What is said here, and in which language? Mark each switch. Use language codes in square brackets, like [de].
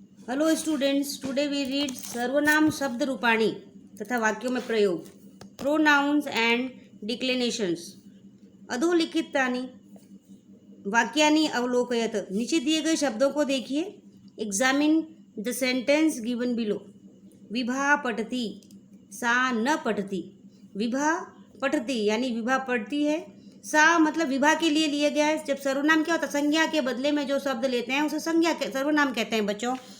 [en] hello students, today we read [hi] सर्वनाम शब्द रूपाणी तथा वाक्यों में प्रयोग, [en] Pronouns and declensions. [sa] अधोलिखितानि वाक्यानि अवलोकयत। [hi] नीचे दिए गए शब्दों को देखिए। [en] Examine the sentence given below. [sa] विभा पठती, सा न पठती। विभा पठती [hi] यानी विभा पढ़ती है। सा मतलब विभा के लिए लिया गया है। जब सर्वनाम क्या होता है, संज्ञा के बदले में जो शब्द लेते हैं उसे सर्वनाम कहते हैं बच्चों।